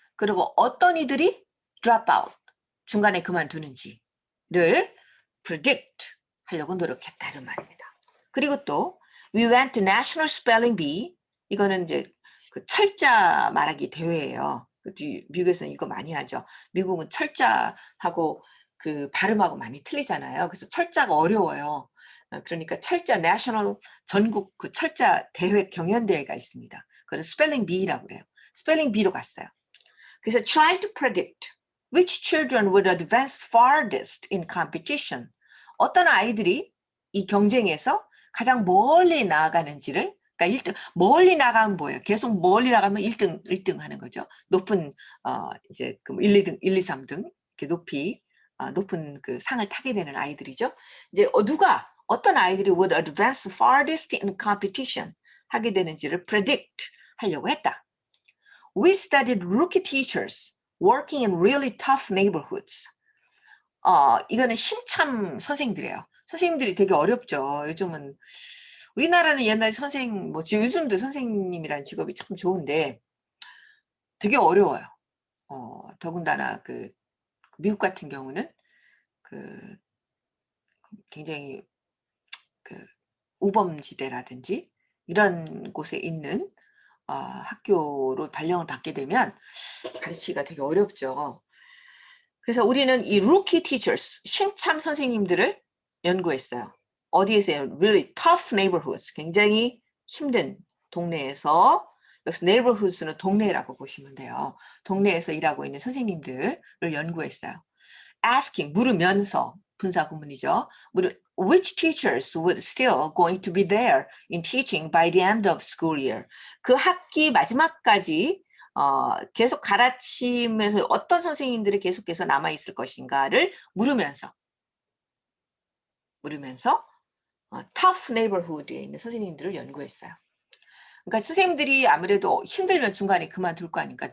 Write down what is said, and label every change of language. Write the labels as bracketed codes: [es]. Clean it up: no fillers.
[ko] 그리고 어떤 이들이 drop out, 중간에 그만두는지를 predict 하려고 노력했다는 말입니다. 그리고 또 [en] we went to National Spelling Bee. [ko] 이거는 이제 그 철자 말하기 대회예요. 미국에서는 이거 많이 하죠. 미국은 철자하고 그 발음하고 많이 틀리잖아요. 그래서 철자가 어려워요. 그러니까 철자 내셔널 전국 그 철자 대회 경연대회가 있습니다. 그래서 스펠링 비라고 그래요. 스펠링 비로 갔어요. 그래서 [en] try to predict which children would advance farthest in competition. [ko] 어떤 아이들이 이 경쟁에서 가장 멀리 나아가는지를, 그러니까 1등, 멀리 나가면 뭐예요? 계속 멀리 나가면 1등 하는 거죠. 높은 이제 1, 2등, 1, 2, 3등 이렇게 높이 높은 그 상을 타게 되는 아이들이죠. 이제 어떤 아이들이 [en] would advance farthest in competition [ko] 하게 되는지를 predict 하려고 했다. [en] We studied rookie teachers working in really tough neighborhoods. [ko] 이거는 신참 선생님들이에요. 선생님들이 되게 어렵죠. 요즘은 우리나라는 옛날 요즘도 선생님이라는 직업이 참 좋은데 되게 어려워요. 더군다나 미국 같은 경우는 굉장히 우범지대라든지 이런 곳에 있는 학교로 발령을 받게 되면 가르치기가 되게 어렵죠. 그래서 우리는 이 [en] rookie teachers, [ko] 신참 선생님들을 연구했어요. 어디에서요? [en] Really tough neighborhoods, [ko] 굉장히 힘든 동네에서 그래서 neighborhoods는 동네라고 보시면 돼요. 동네에서 일하고 있는 선생님들을 연구했어요. asking, 물으면서, 분사구문이죠. [en] which teachers would still going to be there in teaching by the end of school year. [ko] 그 학기 마지막까지 계속 가르치면서 어떤 선생님들이 계속해서 남아있을 것인가를 물으면서 [en] tough neighborhood [ko] 에 있는 선생님들을 연구했어요. 그러니까 선생님들이 아무래도 힘들면 중간에 그만둘 거 아닙니까?